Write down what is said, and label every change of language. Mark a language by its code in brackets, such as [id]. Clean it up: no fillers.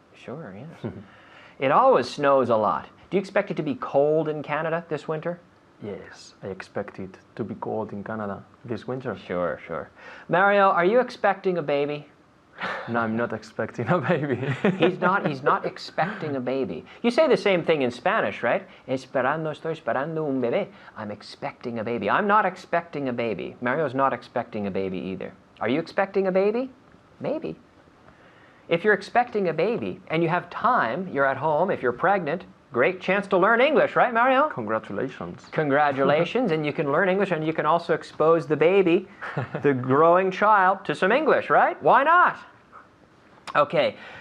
[en] Sure, yes. It always snows a lot. Do you expect it to be cold in Canada this winter? Yes, I expect it to be cold in Canada this winter. Sure, sure. Mario, are you expecting a baby? No, I'm not expecting a baby. He's not expecting a baby. You say the same thing in Spanish, right? [es] Estoy esperando un bebé. [en] I'm expecting a baby. I'm not expecting a baby. Mario's not expecting a baby either. Are you expecting a baby? Maybe. If you're expecting a baby and you have time, you're at home, if you're pregnant, great chance to learn English, right, Mario? Congratulations. Congratulations, and you can learn English and you can also expose the baby, the growing child, to some English, right? Why not? Okay.